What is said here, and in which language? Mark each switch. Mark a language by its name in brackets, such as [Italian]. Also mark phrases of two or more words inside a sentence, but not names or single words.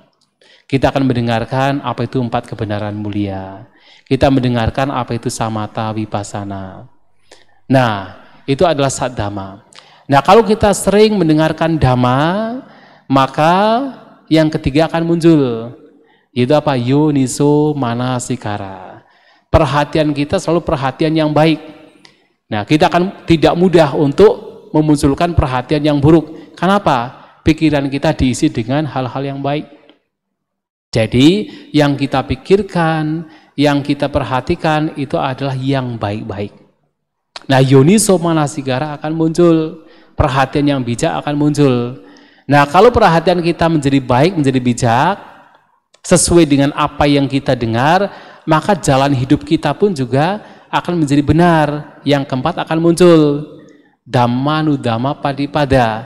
[Indonesian] Kita akan mendengarkan apa itu 4 kebenaran mulia. Kita mendengarkan apa itu [Pali] samatha vipassana. [Indonesian] Nah, itu adalah saddhamma. Nah, kalau kita sering mendengarkan dhamma, maka yang ketiga akan muncul. Itu apa? [Pali] Yoniso manasikara. [Indonesian] Perhatian kita selalu perhatian yang baik. Nah, kita akan tidak mudah untuk memunculkan perhatian yang buruk. Kenapa? Pikiran kita diisi dengan hal-hal yang baik. Jadi, yang kita pikirkan, yang kita perhatikan itu adalah yang baik-baik. Nah, [Pali] yoniso manasikara [Indonesian] akan muncul, perhatian yang bijak akan muncul. Nah, kalau perhatian kita menjadi baik, menjadi bijak, sesuai dengan apa yang kita dengar, maka jalan hidup kita pun juga akan menjadi benar. Yang keempat akan muncul, [Pali] dhammanudhamma padipada.